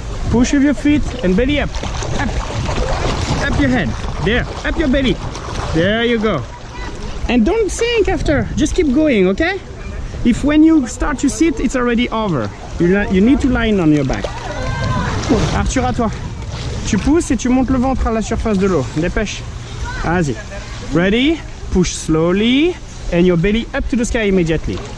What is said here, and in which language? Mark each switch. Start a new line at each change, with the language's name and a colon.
English: Push with your feet and belly up. Up your head. There. Up your belly. There you go. And don't sink after. Just keep going, okay? If when you start to sit, it's already over. You need to lie on your back.
French: Arthur, à toi. Tu pousses et tu montes le ventre à la surface de l'eau. Dépêche. Vas-y.
English: Ready? Push slowly and your belly up to the sky immediately.